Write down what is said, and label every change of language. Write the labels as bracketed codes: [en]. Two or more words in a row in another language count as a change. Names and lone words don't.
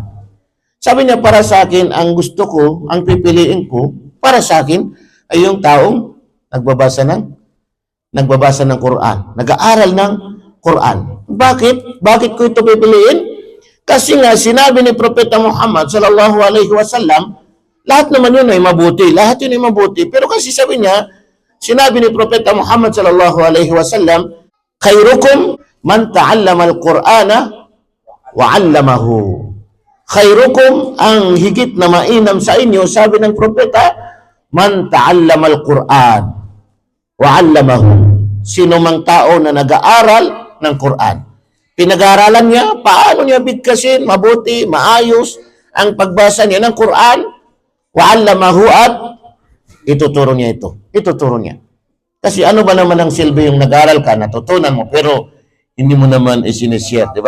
[tl] Sabi niya, para sa akin, ang gusto ko, ang pipiliin ko, para sa akin, ay yung taong nagbabasa ng Quran, nag-aaral ng Quran. Bakit? Bakit ko ito pipiliin? Kasi nga, sinabi ni Propeta Muhammad [ar] صلى الله عليه وسلم, [tl] lahat naman yun ay mabuti. Lahat yun ay mabuti. Pero kasi sabi niya, sinabi ni Propeta Muhammad [ar] صلى الله عليه وسلم, خيركم من تعلم القرآن وعلمه. [tl] Khairukum, ang higit na mainam sa inyo, sabi ng propeta, [ar] من تعلم القرآن وعلمه. [tl] Sino mang tao na nag-aaral ng Quran. Pinag-aaralan niya, paano niya bigkasin, mabuti, maayos ang pagbasa niya ng Quran, [ar] وعلمه, [tl] at ituturo niya ito. Ituturo niya. Kasi ano ba naman ang silbi yung nag-aaral ka, natutunan mo, pero hindi mo naman isinishare, di ba?